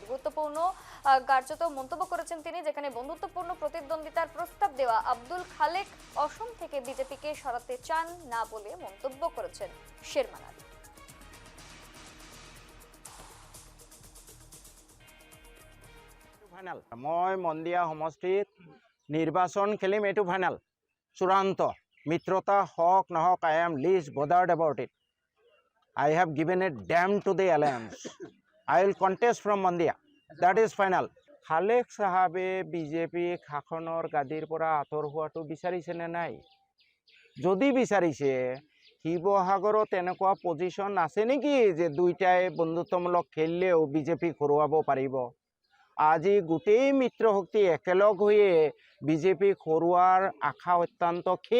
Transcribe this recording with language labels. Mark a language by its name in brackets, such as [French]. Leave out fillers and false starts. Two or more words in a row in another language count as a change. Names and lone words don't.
[Bangla] গুরুত্বপূর্ণ কার্যত মন্তব্য করেছেন তিনি, যেখানে বন্ধুত্বপূর্ণ প্রতিদ্বন্দ্বিতার প্রস্তাব দেওয়া আব্দুল খালেক অসম থেকে বিজেপিকে সরাতে চান না বলে মন্তব্য করেছেন শেরমান আলী। [Assamese] ফাইনাল মই মন্দিয়া সমষ্টিত নির্বাচন খেলিম, এইটো ফাইনাল চূড়ান্ত। মিত্রতা হক নহক, [English] I am least bothered about it. I have given a damn to the alliance. I will contest from Mondia. That is final. [Assamese] খালেক সাহাবে বিজেপি শাসনৰ গাদীৰ পৰা আঁতৰ হোৱাটো বিচাৰিছে নে নাই? যদি বিচাৰিছে, শিৱসাগৰত এনেকুৱা পজিশ্যন আছে নেকি যে দুইটাই বন্ধুত্বমূলক খেলিলেও বিজেপি হৰুৱাব পাৰিব? আজি গোটেই মিত্ৰ শক্তি একেলগ হৈয়ে বিজেপি হৰুৱাৰ আশা অত্যন্ত ক্ষীণ।